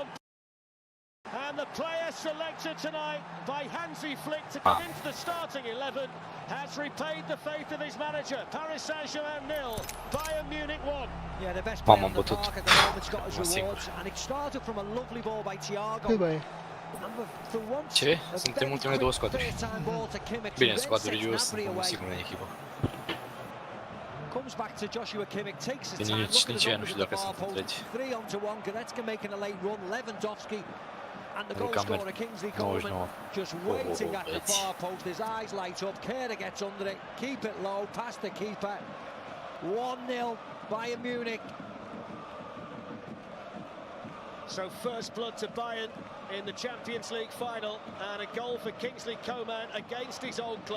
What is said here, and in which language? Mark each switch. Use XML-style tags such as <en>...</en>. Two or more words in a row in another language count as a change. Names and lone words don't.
<en>And the player selected tonight by Hansi Flick to come into the starting 11 has repaid the faith of his manager. Paris Saint-Germain 0, Bayern Munich 1. Yeah, the best player on the park at the moment's got his rewards, and it started from a lovely ball by Thiago.</en> <ro>Ce? Suntem ultimele 2 scoaturi. Bine, scoaturi eu sunt sigur în echipă.</ro> <en>Comes back to Joshua Kimmich, takes his</en> <ro>Bine,</ro> <en>time,</en> <ro>nici eu nu știu dacă sunt întregi.</ro> <en>3-1, Goretzka making a late run, Lewandowski and the goal scorer Kingsley Coman just waiting at the far post, his eyes light up, Kehrer gets under it, keep it low, past the keeper. 1-0 Bayern Munich. So first blood to Bayern in the Champions League final, and a goal for Kingsley Coman against his old club.</en>